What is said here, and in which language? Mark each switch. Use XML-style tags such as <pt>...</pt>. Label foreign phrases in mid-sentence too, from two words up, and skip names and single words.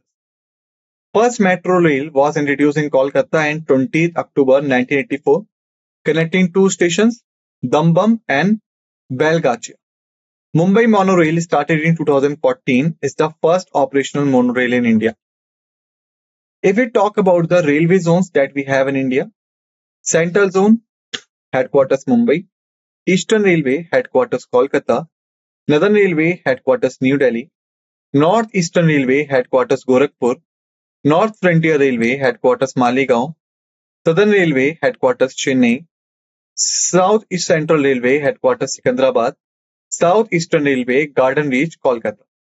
<en>First metro rail was introduced in Kolkata on 20th October 1984, connecting two stations, Dambam and Belgachia. Mumbai monorail started in 2014 is the first operational monorail in India. If we talk about the railway zones that we have in India, Central Zone, headquarters Mumbai, Eastern Railway, headquarters Kolkata, Northern Railway, headquarters New Delhi, North Eastern Railway, headquarters Gorakhpur, North Frontier Railway, headquarters Maligaon, Southern Railway, headquarters Chennai, South East Central Railway, headquarters Secunderabad, South Eastern Railway, Garden Reach, Kolkata.</en>